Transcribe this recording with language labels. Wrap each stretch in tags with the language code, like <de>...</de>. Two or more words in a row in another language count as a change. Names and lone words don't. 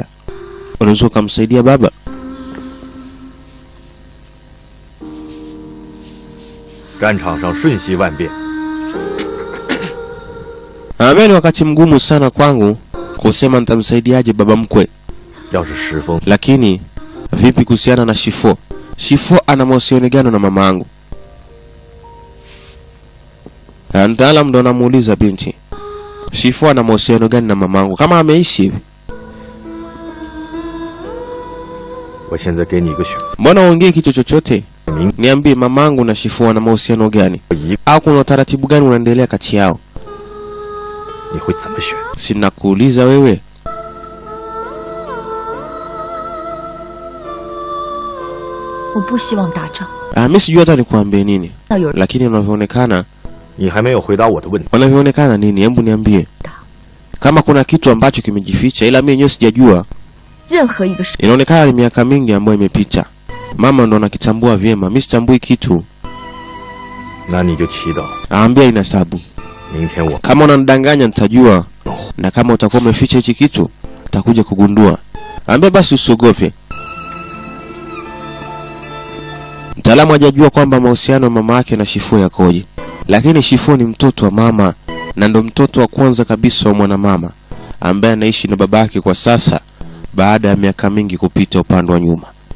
<sw>Unaweza kumsaidia baba?</sw> <zh>战场上瞬息万变。</zh> <sw>Ambia ni wakati mgumu sana kwangu kusema nitamsaidiaje baba mkwe.</sw> <zh>要是石峰，</zh> <sw>Lakini vipi kuhusiana na Shifo? Shifo ana mahusiano gani na mamangu? Mtaalamu ndo anamuuliza binti. Shifo ana mahusiano gani na mamangu? Kama ameishi hivi.</sw> <zh>我现在给你一个选择，</zh> <sw>Mbona uongee kitu chochote?</sw> <zh>明</zh> <sw>Niambie mamangu na Shifo wana mahusiano gani?</sw> <zh>一</zh> <sw>Au kuna utaratibu gani unaendelea kati yao?</sw> <zh>你会怎么选？</zh> <sw>Sina kuuliza wewe.</sw> <zh>我不希望打仗。</zh> <sw>Mimi sijui hata nikuambie nini.</sw> <zh>要有人</zh> <sw>Lakini unavyoonekana,</sw> <zh>你还没有回答我的问题。</zh> <sw>wanavyoonekana nini? Hebu niambie. Kama kuna kitu ambacho kimejificha ila mimi yenyewe sijajua.</sw> <zh>任何一个事，</zh> <sw>Inaonekana ni miaka mingi ambayo imepita. Mama ndo anakitambua vyema. Mimi sitambui kitu.</sw> <zh>那你就祈祷，</zh> <sw>Aambia ina sababu.</sw> <zh>明天我</zh> <sw>Kama unanidanganya nitajua. Na kama utakuwa umeficha hichi kitu, utakuja kugundua. Aambia basi usiogope. Mtaalamu hajajua kwamba mahusiano ya mama yake na Shifo yakoje. Lakini Shifo ni mtoto wa mama na ndo mtoto wa kwanza kabisa wa mwanamama ambaye anaishi na babake kwa sasa baada ya miaka mingi kupita upande wa nyuma.</sw>